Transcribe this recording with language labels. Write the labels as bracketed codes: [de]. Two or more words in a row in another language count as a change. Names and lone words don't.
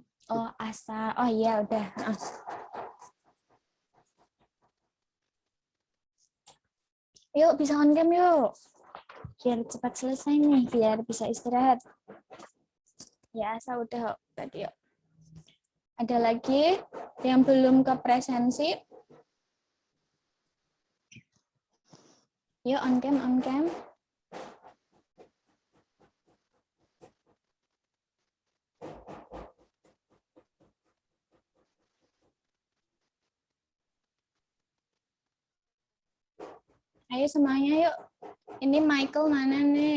[id] Oh, Asa. Oh iya, udah. Yuk, bisa [en] on cam [id] yuk. Biar cepat selesai nih, biar bisa istirahat. Ya, Asa udah tadi yuk. Ada lagi yang belum ke presensi? Yuk, [en] on cam, on cam. [id] Ayo semuanya yuk. Ini Michael mana nih?